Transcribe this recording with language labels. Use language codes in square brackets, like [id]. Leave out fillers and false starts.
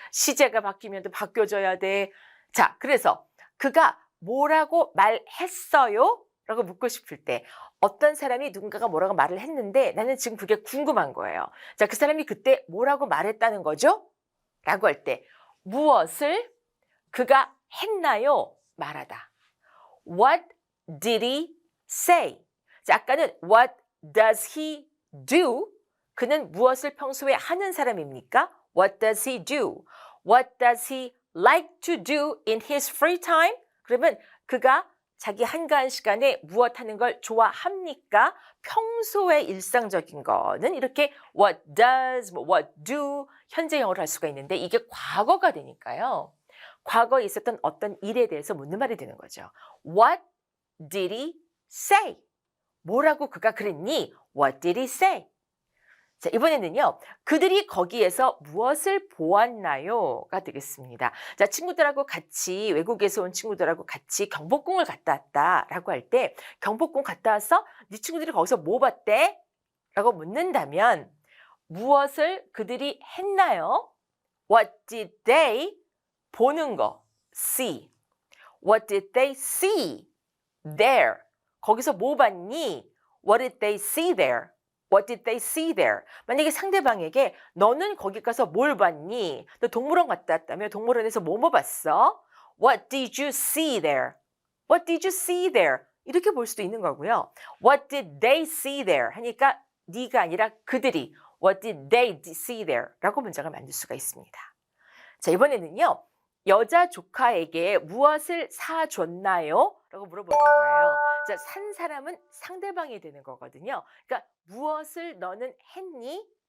[ko] 시제가 바뀌면 또 바뀌어줘야 돼. 자, 그래서 그가 뭐라고 말했어요? 라고 묻고 싶을 때 어떤 사람이 누군가가 뭐라고 말을 했는데 나는 지금 그게 궁금한 거예요. 자, 그 사람이 그때 뭐라고 말했다는 거죠? 라고 할 때 무엇을 그가 했나요? 말하다. [en] What did he say? [ko] 자, 아까는 [en] what does he do? [ko] 그는 무엇을 평소에 하는 사람입니까? [en] What does he do? What does he like to do in his free time? [ko] 그러면 그가 자기 한가한 시간에 무엇 하는 걸 좋아합니까? 평소에 일상적인 거는 이렇게 what does, what do, 현재형으로 할 수가 있는데 이게 과거가 되니까요. 과거에 있었던 어떤 일에 대해서 묻는 말이 되는 거죠. [en] What did he say? [ko] 뭐라고 그가 그랬니? [en] What did he say? 자, 이번에는요. [ko] 그들이 거기에서 무엇을 보았나요?가 되겠습니다. 자, 친구들하고 같이 외국에서 온 친구들하고 같이 경복궁을 갔다 왔다라고 할 때 경복궁 갔다 와서 네 친구들이 거기서 뭐 봤대? 라고 묻는다면 무엇을 그들이 했나요? [en] What did they [ko] 보는 거 [en] see. What did they see there? [ko] 거기서 뭐 봤니? [en] What did they see there? What did they see there? [ko] 만약에 상대방에게 너는 거기 가서 뭘 봤니? 너 동물원 갔다 왔다며 동물원에서 뭐 봤어? [en] What did you see there? What did you see there? [ko] 이렇게 볼 수도 있는 거고요. [en] What did they see there? [ko] 하니까 네가 아니라 그들이 [en] What did they see there? [ko] 라고 문장을 만들 수가 있습니다. 자, 이번에는요. 여자 조카에게 무엇을 사줬나요? 라고 물어보는 거예요. 자, 산 사람은 상대방이 되는 거거든요. 그러니까 무엇을 너는 했니?